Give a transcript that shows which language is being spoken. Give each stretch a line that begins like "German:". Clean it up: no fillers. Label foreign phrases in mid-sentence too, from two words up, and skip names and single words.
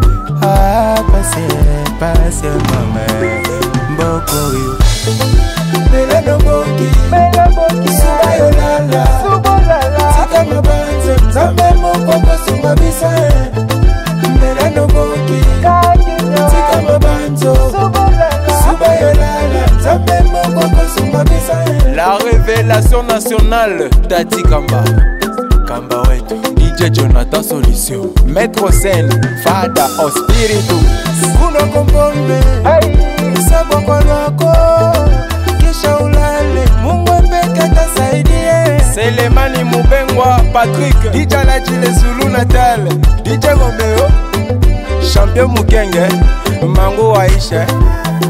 Lingala: Pase mame Mboko yo Bela no moki Suba yolala Tika mabanzo Zambe moko kwa sumba bisa Bela no moki Tika mabanzo Suba yolala Zambe moko kwa sumba bisa
French: La révélation nationale Tati Kamba. Kamba wetu DJ Jonathan Solution. Maître Sen, Fada au Spiritu.
Swahili: Kuno kompombe Saboko lwako Kisha ulale Mungu peke tasaidie
Lingala: Selemani Mubengwa, Patrick. DJ Lachile Zulu Natal DJ Romeo Champion Mukenge, Mango Aisha.